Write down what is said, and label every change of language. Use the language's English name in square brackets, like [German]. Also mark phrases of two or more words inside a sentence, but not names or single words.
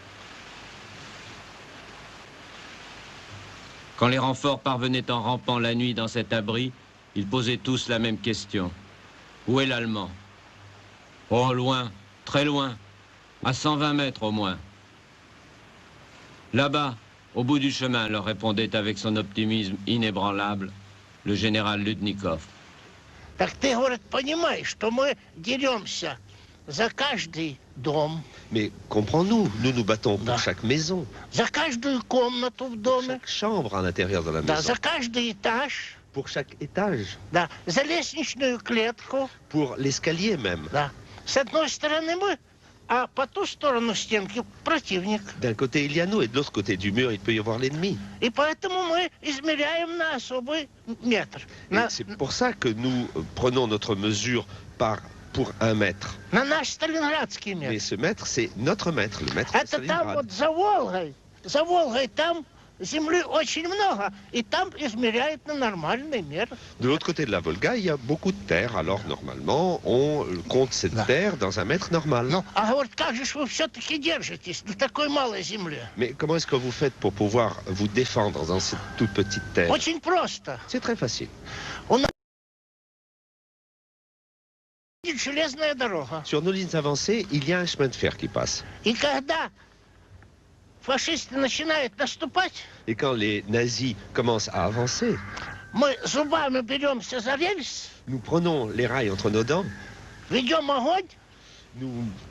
[French] Quand les renforts parvenaient en rampant la nuit dans cet abri, ils posaient tous la même question. Où est l'Allemand? Oh, loin, très loin, à 120 mètres au moins. Là-bas, au bout du chemin, leur répondait avec son optimisme inébranlable le général Ludnikov. [Russian] Так ты, говорит, понимаешь, что мы деремся за каждый дом. [French] Mais comprends-nous, nous nous battons pour [Russian] Да. [French] chaque maison, [Russian] За каждую комнату в [French] pour [Russian] доме. [French] chaque chambre à l'intérieur de la [Russian] Да, [French] maison, [Russian] за каждый этаж. [French] pour chaque étage, [Russian] Да, за лестничную клетку. [French] pour l'escalier même. Да. [Russian] С одной стороны мы, а по ту сторону стенки противник. [French] D'un côté, il y a nous, et de l'autre côté du mur, il peut y avoir l'ennemi. [Russian] И поэтому мы измеряем на особый метр. [French] Et c'est pour ça que nous prenons notre mesure pour 1 mètre. [Russian] На наш сталинградский [French] Mais [Russian] метр. [French] ce mètre, c'est notre mètre, le mètre de [Russian] Это там [French] Stalingrad. [Russian] вот за Волгой там земли очень много. И там измеряют на нормальный мер. [French] De l'autre côté de la Volga, il y a beaucoup de terre. Alors, normalement, on compte cette [Russian] Да. [French] terre dans un mètre normal. [Russian] Ну, а говорит, как же ж вы все-таки держитесь на такой малой земле? [French] Mais comment est-ce que vous faites pour pouvoir vous défendre dans cette toute petite terre? [Russian] Очень просто. [French] C'est très facile. [Russian] Железная дорога. [French] Sur nos lignes avancées, il y a un chemin de fer qui passe. [Russian] И когда фашисты начинают наступать, [French] Et quand les nazis commencent à avancer, [Russian] мы зубами беремся за рельс, [French] nous prenons les rails entre nos dents, [Russian] ведем огонь, [French] nous